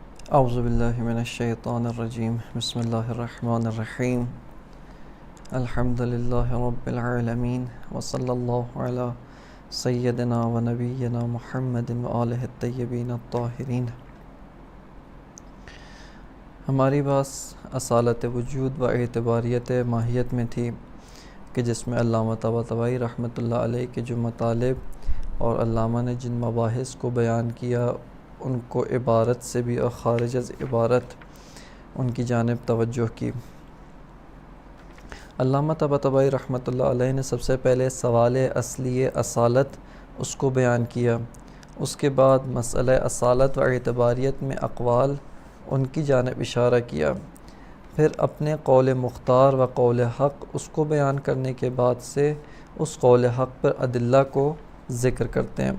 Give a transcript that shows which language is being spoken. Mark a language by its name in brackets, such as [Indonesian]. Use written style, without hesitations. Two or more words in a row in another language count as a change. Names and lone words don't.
[Arabic] اعوذ باللہ من الشیطان الرجیم بسم اللہ الرحمن الرحیم الحمد للہ رب العالمین وصلی اللہ علی سیدنا و نبینا محمد وآلہ الطیبین الطاہرین۔ [Urdu] ہماری بات اصالت وجود و اعتباریت ماہیت میں تھی کہ جس میں علامہ طباطبائی [Arabic] رحمۃ اللہ علیہ [Urdu] کے جو مطالب اور علامہ نے جن مباحث کو بیان کیا ان کو عبارت سے بھی اور خارج از عبارت ان کی جانب توجہ کی۔ علامہ طباطبائی [Arabic] رحمۃ اللہ علیہ [Urdu] نے سب سے پہلے سوال اصلی اصالت اس کو بیان کیا، اس کے بعد مسئلہ اصالت و اعتباریت میں اقوال ان کی جانب اشارہ کیا، پھر اپنے قول مختار و قول حق اس کو بیان کرنے کے بعد سے اس قول حق پر ادلہ کو ذکر کرتے ہیں۔